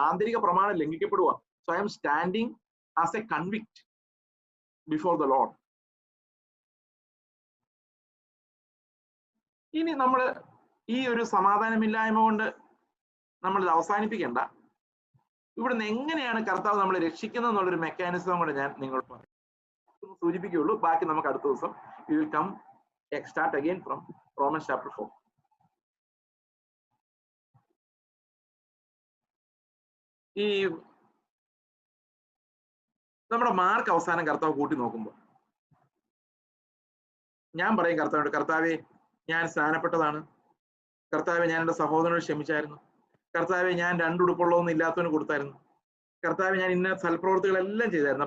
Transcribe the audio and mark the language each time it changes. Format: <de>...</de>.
<ml>ആന്തരിക പ്രമാണം ലംഘിക്കപ്പെടുക.</ml> <en>So I am standing as a convict before the lord.</en> <ml>ഇനി നമ്മൾ ഈ ഒരു സമാധാനമില്ലായ്മ കൊണ്ട് നമ്മൾ ഇത് അവസാനിപ്പിക്കേണ്ട. ഇവിടുന്ന് എങ്ങനെയാണ് കർത്താവ് നമ്മളെ രക്ഷിക്കുന്നത് എന്നുള്ളൊരു മെക്കാനിസം കൂടെ ഞാൻ നിങ്ങളോട് പറയും, സൂചിപ്പിക്കുകയുള്ളൂ. ബാക്കി നമുക്ക് അടുത്ത ദിവസം</ml> <en>we will come start again from Romans chapter 4.</en> <ml>ഈ നമ്മുടെ മാർക്ക് അവസാനം കർത്താവ് കൂട്ടി നോക്കുമ്പോൾ ഞാൻ പറയും കർത്താവിനോട്, കർത്താവെ ഞാൻ സ്നാനപ്പെട്ടതാണ്, കർത്താവെ ഞാൻ എൻ്റെ സഹോദരനോട് ക്ഷമിച്ചായിരുന്നു, കർത്താവെ ഞാൻ 2 ഉടുപ്പുള്ളതൊന്നും ഇല്ലാത്തവന് കൊടുത്തായിരുന്നു, കർത്താവ് ഞാൻ ഇന്ന സൽപ്രവൃത്തികളെല്ലാം ചെയ്തായിരുന്നു.</ml>